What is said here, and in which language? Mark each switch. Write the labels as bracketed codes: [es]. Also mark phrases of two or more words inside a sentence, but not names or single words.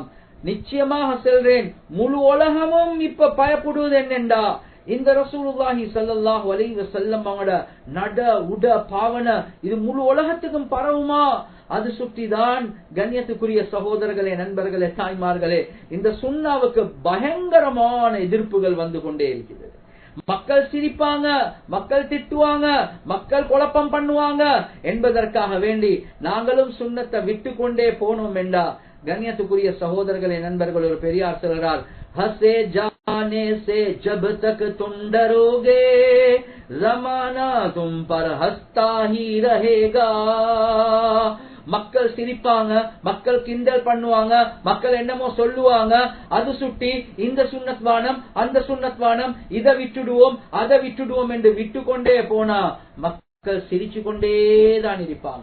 [ta] நிச்சயமாக சொல்றேன், முழு உலகமும் இப்ப பயப்படுவது என்னென்றா, இந்த [ar] رسول الله صلى الله عليه وسلم [ta] அவங்களோட நட, உட, பாவனை இது முழு உலகத்துக்கும் பரவுமா, அது சுற்றிதான் கண்ணியத்துக்குரிய சகோதரர்களே, நண்பர்களே, தாய்மார்களே, இந்த சுன்னாவுக்கு பயங்கரமான எதிர்ப்புகள் வந்து கொண்டே இருக்கிறது. மக்கள் சிரிப்பாங்க, மக்கள் திட்டுவாங்க, மக்கள் குழப்பம் பண்ணுவாங்க என்பதற்காக வேண்டி நாங்களும் சுன்னத்தை விட்டு கொண்டே போனோம் என்றா, கண்ணியத்துக்குரிய சகோதரர்களே, நண்பர்கள், ஒரு பெரியார் சொல்றார், [hi] हसे जाने से जब तक तुम डरोगे जमाना तुम पर हंसता ही रहेगा. [ta] மக்கள் சிரிப்பாங்க, மக்கள் கிண்டல் பண்ணுவாங்க, மக்கள் என்னமோ சொல்லுவாங்க, அது சுட்டி இந்த சுன்னத்வானம் அந்த சுன்னத்வானம், இதை விட்டுடுவோம் அதை விட்டுடுவோம் என்று விட்டு கொண்டே போனா மக்கள் சிரிச்சு கொண்டேதான் இருப்பாங்க.